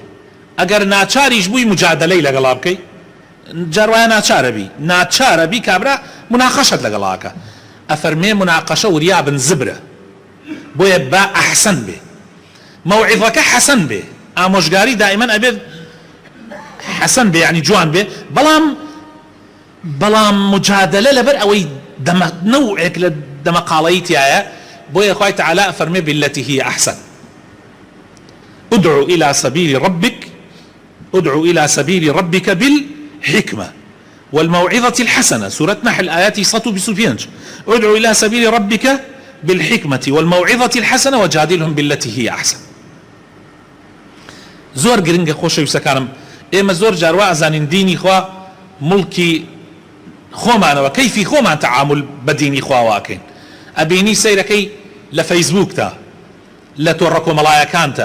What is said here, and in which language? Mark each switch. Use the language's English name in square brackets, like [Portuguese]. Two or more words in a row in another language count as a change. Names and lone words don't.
[Central Kurdish] ئەگەر ناچاریش بووی مجادلەی لەگەڵا بکەی جاروایە ناچارە بی کابرا مناقەشەت لەگەڵاکە ئەفەرمێ مناقەشە وریابن زبرە بۆیە با ئەحسن بێ مەوعیزەکە حەسەن بێ ئامۆژگاری دائیمەن ئەبێ حەسەن بێ یعنی جوان بێ بەڵام مجادلە لەبەر ئەوەی نەوعێک لە دەمەقاڵەیی تایە بۆیە خوای تعالی ئەفەرمێ [Arabic] بالتي هي أحسن ادعو إلى سبيل ربك بالحكمة والموعظة الحسنة سورة نحل آياتي 125 ادعو إلى سبيل ربك بالحكمة والموعظة الحسنة وجادلهم بالتي هي أحسن. [Central Kurdish] زۆر گرنگە خۆشەویستەکانم ئێمە زۆر جاروا ئەزانین دینی خوا مڵکی خۆمانەوە کەیفی خۆمان تەعامل بە دینی خواواکەین ئەبینی سەیرەکەی لە فەیسبووکتە لە تۆڕە کۆمەڵایەکانتە